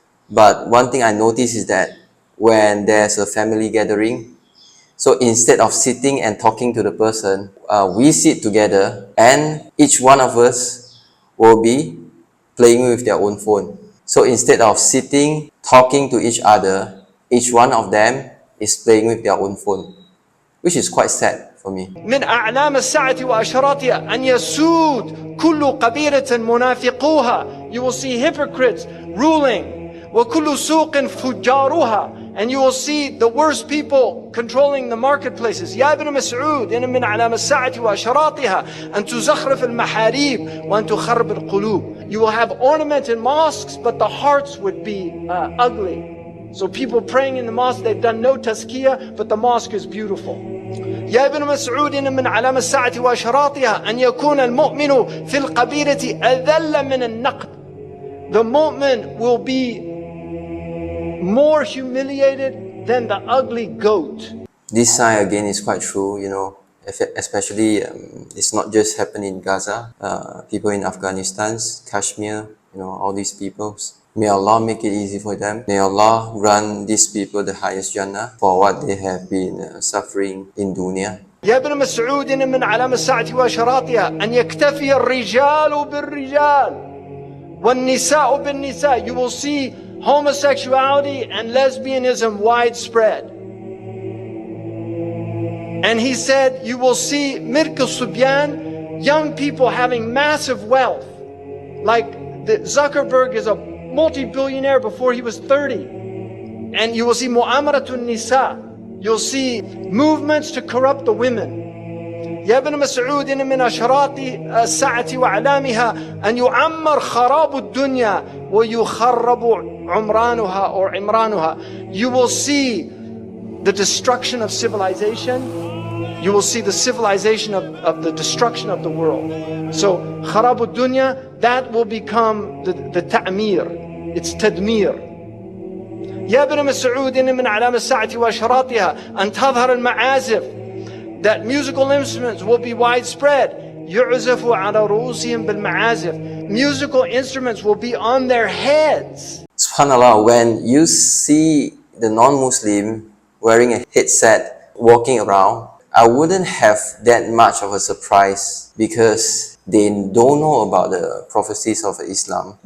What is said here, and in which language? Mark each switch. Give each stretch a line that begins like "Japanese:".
English: But one thing I notice is that when there's a family gathering, so instead of sitting and talking to the person, we sit together and each one of us will be playing with their own phone. So instead of sitting, talking to each other, each one of them is playing with their own phone, which is quite sad for me.
Arabic: من أعلام الساعة وأشراطها أن يسود كل قبيلة منافقوها.
English: You will see hypocrites ruling.
Arabic: وكل سوق فجارها.
English: And you will see the worst people controlling the marketplaces.
Arabic: يا ابن مسعود إن من علام الساعة وأشراطها أن تزخرف المحاريب وأن تخرب القلوب.
English: You will have ornamented mosques, but the hearts would be ugly. So people praying in the mosque, they've done no tazkiyah, but the mosque is beautiful.
Arabic: يا ابن مسعود إن من علام الساعة وأشراطها أن يكون المؤمن في القبيلة أذل من النقد.
English: The mu'min will be more humiliated than the ugly goat. This sign again is quite true, you know, especially it's not just happening in Gaza, people in Afghanistan, Kashmir, you know, all these peoples. May Allah make it easy for them. May Allah grant these people the highest Jannah for what they have been suffering in dunya.
Arabic: يا ابن مسعود إن من علام الساعة وأشراطها أن يكتفي الرجال بالرجال والنساء بالنساء.
English: You will see homosexuality and lesbianism widespread. And he said, you will see Mirk al-Subyan, young people having massive wealth. Like Zuckerberg is a multi-billionaire before he was 30. And you will see Mu'amaratun Nisa. You'll see movements to corrupt the women.
Arabic: يا ابن مسعود إن من أشراط الساعة وأعلامها أن يعمر خراب الدنيا ويخرب عمرانها or عمرانها.
English: You will see the destruction of civilization You will see the civilization of the destruction of the world. So, kharabu dunya, that will become the ta'mir. It's tadmir.
Arabic: يا ابن مسعود إن من علامة الساعة وأشراطها أن تظهر المعازف.
English: That musical instruments will be widespread.
Arabic: يعزف على رؤوسهم بالمعازف.
English: Musical instruments will be on their heads. SubhanAllah, when you see the non-Muslim wearing a headset, walking around, I wouldn't have that much of a surprise because they don't know about the prophecies of Islam.